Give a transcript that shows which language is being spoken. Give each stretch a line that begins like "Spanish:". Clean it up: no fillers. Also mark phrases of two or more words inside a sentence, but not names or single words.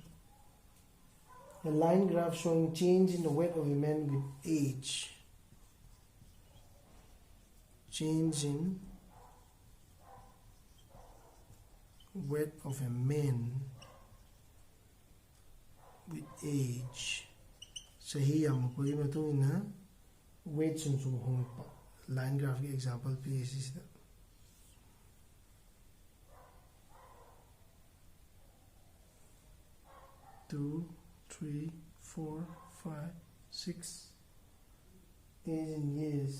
English: A line graph showing change in the weight of a man with age. Change in weight of a man with age.
Manipuri: Sahi yamakuri matungina weight sunsum hongpa.
English: Line graph example is that. Two, 3, 4, 5, 6 age in years.